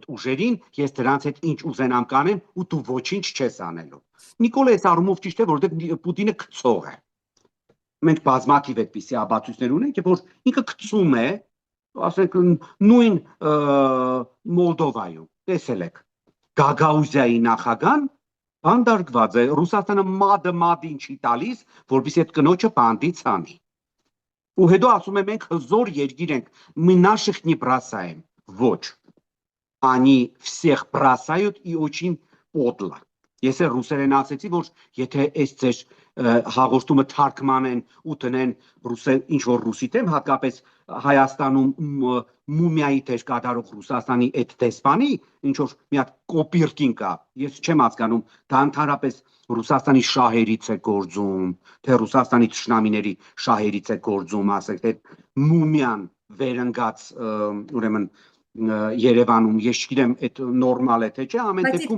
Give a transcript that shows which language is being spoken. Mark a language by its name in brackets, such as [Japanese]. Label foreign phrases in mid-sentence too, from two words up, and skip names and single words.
[Armenian] ուժերին, ես դրանց հետ ինչ ուզենամ կանեմ ու դու ոչինչ չես անելու։ Նիկոլը այս առումով ճիշտ է, որովհետև Պուտինը քծող է։ Մենք բազմաթիվ այդպիսի ապացույցներ ունենք, որ ինքը քծում է, ասենք նույն Մոլդովայում, տեսել եք, Գագաուզիայի նախագահան հանդարտված է, Ռուսաստանը մադին չի տալիս, որպեսզի այդ կնոջը բանդից անի։ Ու հետո ասում է մենք հզոր երկիր ենք, [Russian] мы наших не бросаем. [Armenian] Ոչ, [Russian] они всех бросают и очень подло։ [Armenian] Ես էլ ռուսերեն ասեցի, որ եթե այս ձեր հաղորդումը թարգմանեն ու տնեն ինչ որ ռուսի դեմ, հատկապես Հայաստանում մումիայի դեր կատարող Ռուսաստանի այդ դեսպանի, ինչ որ մի հատ կոպիրկին կա, ես չեմ հասկանում, դա ընդհանրապես Ռուսաստանի շահերից է գործում, թե Ռուսաստանի թշնամիների շահերից է գործում, ասեք, թե մումիան վերընկած ուրեմն Երևանում, ես չգիտեմ, այդ նորմալ է թե չէ, ամեն դեպքում